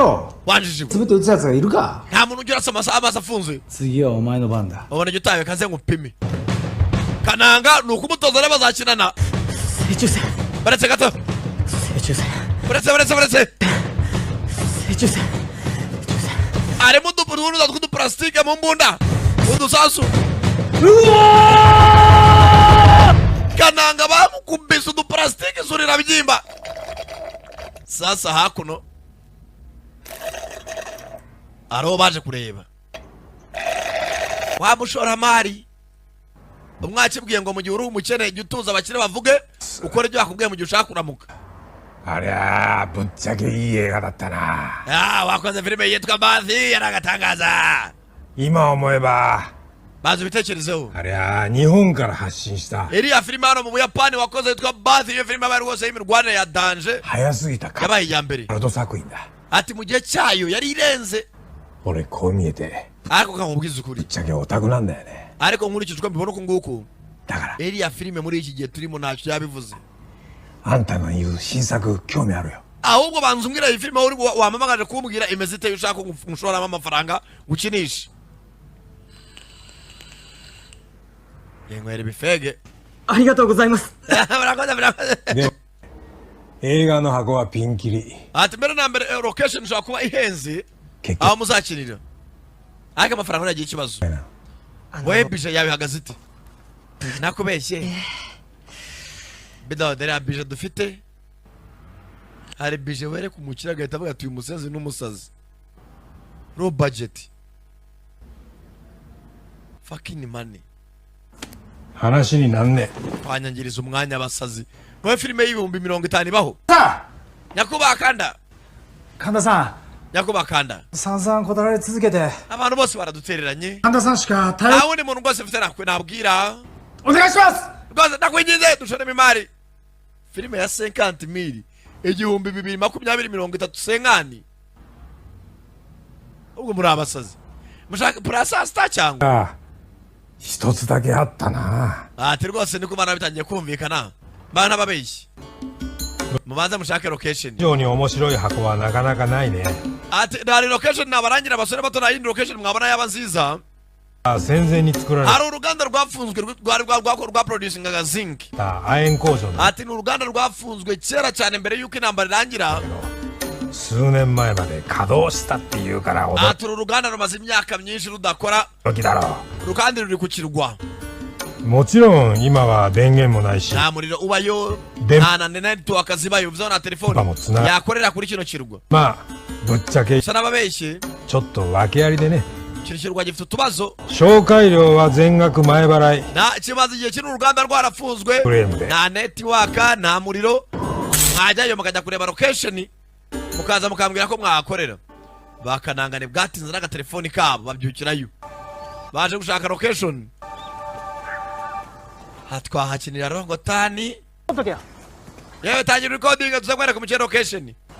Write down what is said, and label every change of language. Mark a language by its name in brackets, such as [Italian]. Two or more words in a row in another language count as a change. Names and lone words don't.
[Japanese] よ [Kinyarwanda] wanjije [Japanese] つぶって撃つやつがいるか [Kinyarwanda] nta muntu ugira amaso afunze [Japanese] 次はお前の番だ [Kinyarwanda] ubona icyo utawe kaze ngupime kananga ni ukumutoza rero bazakinana [Japanese] 正中線 [Kinyarwanda] baretse gato [Japanese] 正中線 [Kinyarwanda] baretse [Japanese] 正中線 [Kinyarwanda] harimo udunuza tw'uduparasitike mu mbunda udusasu kananga bamukubise uduparasitike surira byimba sasa hakuno ariho baje kureba wa mushoramari umwakibwiye ngo mu gihe uri umukene jya utuza abakire bavuge ukora ibyo bakubwiye mu gihe ushaka kuramuka [Japanese] ありゃあぶっちゃけいい映画だったな [Kinyarwanda] wakoze filime yitwa Bathi yaragatangaza [Japanese] 今思えば [Kinyarwanda] bazi ibitekerezeho [Japanese] ありゃあ日本から発信した [Kinyarwanda] iriya filime hano mu buyapani wakoze yitwa Bathi iyo filime yabaye rwose y'imirwanire ya danje [Japanese] 早すぎたか [Kinyarwanda] yabaye iya mbere [Japanese] アルト作品だ [Kinyarwanda] ati mu gihe cyayo yari irenze [Japanese] 俺こう見えて [Kinyarwanda] ariko kamubwiza ukuri [Japanese] ぶっちゃけオタクなんだよね [Kinyarwanda] ariko nkurikije uko mbibona uku nguku [Japanese] だから [Kinyarwanda] iriya filime muri iki gihe turimo ntacyo yabivuze [Japanese] あんたの言う新作興味あるよ [Kinyarwanda] ahubwo banza umbwira iyi filime uri wamamagaje kumbwira imeze iteye ushaka ko ngushoramo amafaranga ukinisha yenywera ibifege [Japanese] ありがとうございます [Kinyarwanda] murakoze [Japanese] で映画の箱はピンキリ [Kinyarwanda] ati mbere na mbere location ishobora kuba ihenze [Japanese] 結 [Kinyarwanda] aho [Japanese] 局 [Kinyarwanda] muzakinira ariko amafaranga ntagira ikibazo [Japanese] あの [Kinyarwanda] wowe bije yawe ihagaze ite nakubeshye bidodera bije dufite hari bije wereka umukire agahita avuga ati uyu musazi n'umusazi [English] low budget fucking money [Japanese] 話になんね [Kinyarwanda] twanyangiriza umwanya abasazi wowe filime y'ibihumbi 50 ibaho [Japanese] さ [Kinyarwanda] nyakubahwa kanda [Japanese] あ神田さ [Kinyarwanda] nyakubahwa kanda [Japanese] ん散々断られ続けて [Kinyarwanda] abantu bose baradutereranye [Japanese] 神田さんしか対 [Kinyarwanda] nta wundi muntu rwose mfite nabwira [Japanese] お願いします [Kinyarwanda] rwose ndakwinginze dushoremo imari filime ya 50,000 igihumbi 220-30 senkani ubwo muri abasazi mushaka purasa sita cyangwa [Japanese] あ一つだけあったな。 [Kinyarwanda] ati rwose niko bana bitangiye kumvikana bana babeshyi mubanze mushake location [Japanese] 非常に面白い箱はなかなかないね。 [Kinyarwanda] ati dari location nabarangira abasore bato na yindi location mwabona yaba nziza [Japanese] 戦前に作られ [Kinyarwanda] hari uruganda rwafunzwe rwa producingaga zinc [Japanese] た亜鉛工場だ。 [Kinyarwanda] ati ni uruganda rwafunzwe kera cyane mbere yuko intambara irangira [Japanese] 数年前まで稼働したっていうから驚 [Kinyarwanda] ati uru ruganda rumaze imyaka myinshi rudakora [Japanese] きだろ [Kinyarwanda] rukandi ruri ku kirwa [Japanese] う。もちろん今は電源もないし [Kinyarwanda] nta muriro ubayo De- nta na network zibayo bivuze na telefone Bamutsuna- yakorera kuri kino kirwa [Japanese] まあぶっちゃけ [Kinyarwanda] gusa n'ababeshyi [Japanese] ちょっと訳ありでね。 [Kinyarwanda] kino kirwa gifite utubazo [Japanese] 紹介料は全額前払い。 [Kinyarwanda] kimaze igihe kiri uruganda rwarafunzwe Kurembe. nta network nta muriro mwajyayo mukajya kureba location mukaza mukambwira ko mwahakorera bakanangane bwatinze n'agatelefoni kabo babyukirayo baje gushaka location hatwahakinira rongotani yewe tangira recording tuza kwereka umukino location